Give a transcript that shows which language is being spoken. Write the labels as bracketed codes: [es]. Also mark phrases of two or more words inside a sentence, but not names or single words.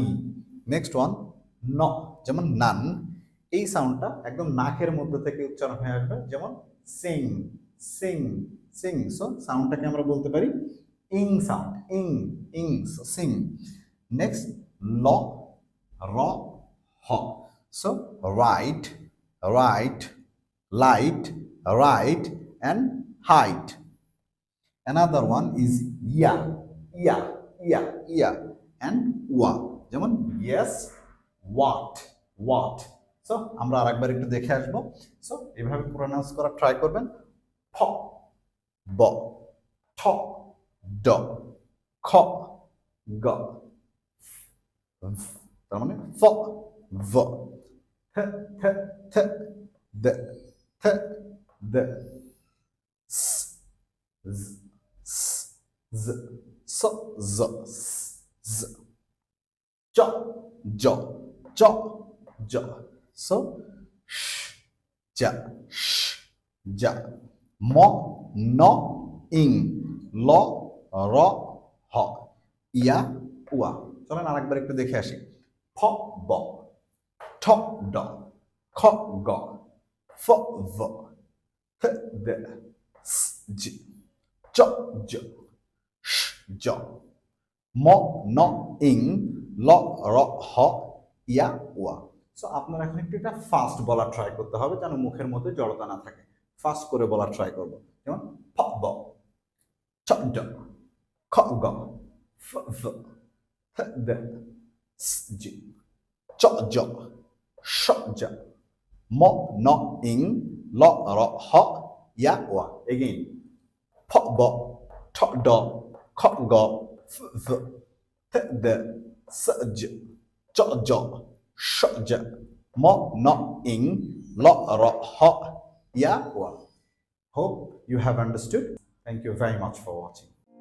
[en] next one [bn] ন, যেমন নান। এই সাউন্ডটা একদম নাকের মধ্যে থেকে উচ্চারণ হয়ে আসবে, যেমন [en] sing, sing, sing. [bn] সো সাউন্ডটাকে আমরা বলতে পারি [en] ing sound, ing, ing, so sing. [bn] নেক্সট ল, র, হ। [en] so right, right, light, right, and height. Another one is ya, ya, ya, ya, and wa. যেমন yes, what, what. [bn] সো আমরা আরেকবার একটু দেখে আসবো। সো এভাবে প্রোনাউন্স করা ট্রাই করবেন। ফ, ব, ঠ, ড, খ, গ, তার মানে ফ, ভ, থ, থ, থ, দ, থ, দ, স, জ, স, জ, স, জ, স, জ, চ, জ, চ, জ। সো শ, যা, শ, যা। ম, ন, ইং, ল, র, হ, ইয়া, উয়া। চলেন আরেকবার একটু দেখে আসি। ফ, ব, ঠ, ড, খ, গ, ফ, ভ, থ, দ, স, জ, চ, জ, শ, জ। ম, ন, ইং, ল, র, হ, ইয়া, উয়া। সো আপনারা এখন একটু এটা ফাস্ট বলা ট্রাই করতে হবে, যেন মুখের মধ্যে জড়তা না থাকে। ফাস্ট করে বলা ট্রাই করব। যেমন ফ, ব, ছ, ড, খ, গ, ফ, ভ, থ, দ, স, জ, চ, জ, শ, জ। ম, ন, ইং, ল, র, হ, ইয়া, ওয়া। এগেইন ফ, ব, ঠ, ড, খ, গ, ফ, ভ, থ, দ, স, জ, চ, জ, শ, জ। ম, ন, ইং, ল, র, হ, ইয়া, ওয়া। [en] Hope you have understood. Thank you very much for watching.